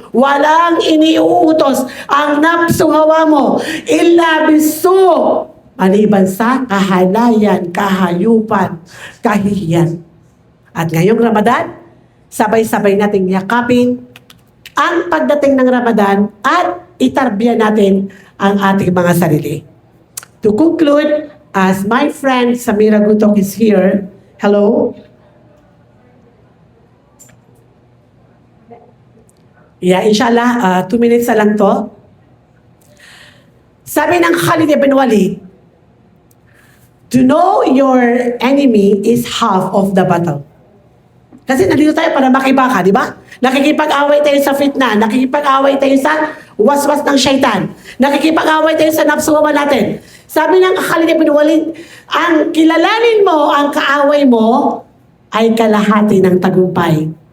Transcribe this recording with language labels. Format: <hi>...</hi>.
<tl>Walang iniuutos ang nafsuhawa mo,</tl> <ar>illa bisu.</ar> <tl>Maliban sa kahalayan, kahayupan, kahihiyan. At ngayong Ramadan, sabay-sabay nating yakapin ang pagdating ng Ramadan at itarbiya natin ang ating mga sarili.</tl> <en>To conclude, as my friend Samira Gutok is here, hello? Yeah, inshallah, 2 minutes</en> <tl>na lang to. Sabi ng</tl> <en>Khalid ibn Walid, to know your enemy is half of the battle.</en> <tl>Kasi nandito tayo para makibaka, di ba? Nakikipag-away tayo sa fitna, nakikipag-away tayo sa waswas ng syaitan, nakikipag-away tayo sa nafsuhawa natin. Sabi ng Khalid ibn Walid, ang kilalanin mo, ang kaaway mo, ay kalahati ng tagumpay.</tl>